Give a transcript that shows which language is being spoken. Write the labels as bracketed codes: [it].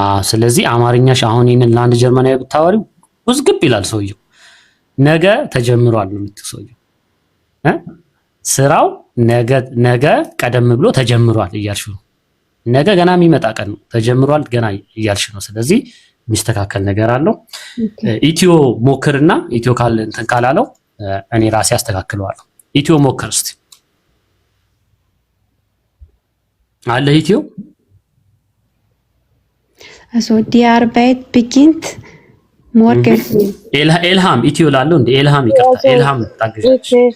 [am] ስለዚህ አማርኛሽ አሁን ይሄንን ለአንድ ጀርመናዊ ብታወሪው ውዝግብ ይላል ሰውየው። ነገ ተጀምሯል ነው የምትለው ሰውየው። ስራው ነገ ቀደም ብሎ ተጀምሯል እያልሽ ነው። ነገ ገና የሚመጣ ቀን ነው። ተጀምሯል ገና እያልሽ ነው። ስለዚህ የሚስተካከል ነገር አለው። ኢትዮ ሞክርና ኢትዮ እንትን ካላለው እኔ ራሴ አስተካክለዋለሁ። ኢትዮ ሞክር እስቲ አለ ኢትዮ [de] Also die Arbeit beginnt morgen. [am] ኤልሃም ኢትዮ ላለው እንደ ኤልሃም ይቀርታ ኤልሃም ታገዛች